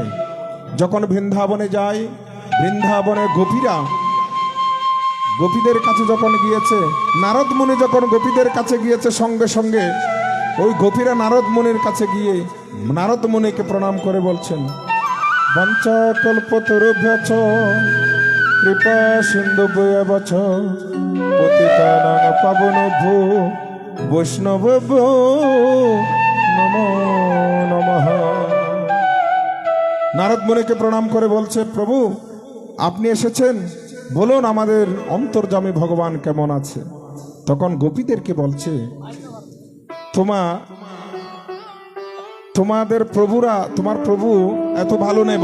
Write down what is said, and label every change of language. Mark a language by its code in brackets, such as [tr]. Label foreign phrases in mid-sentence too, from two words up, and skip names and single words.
[bn] যখন বৃন্দাবনে যায়, বৃন্দাবনে গোপীদের কাছে যখন গিয়েছে, নারদ মুনি যখন গোপীদের কাছে গিয়েছে, সঙ্গে সঙ্গে ওই গোপীরা নারদ মুনির কাছে গিয়ে নারদ মুনিকে প্রণাম করে বলছেন, [sa] বঞ্চকল্পতরুভ্যশ্চ কৃপা সিন্ধুভ্যশ্চ পতিতানাং পাবনেভ্যো বৈষ্ণবেভ্যো নমো নমঃ। [bn] নারদ মুনিকে প্রণাম করে বলছে, প্রভু আপনি এসেছেন, বলুন আমাদের অন্তর্যামী ভগবান কেমন আছে। তখন গোপীদেরকে বলছে, তোমাদের প্রভুরা, তোমার প্রভু এত ভালো নেই।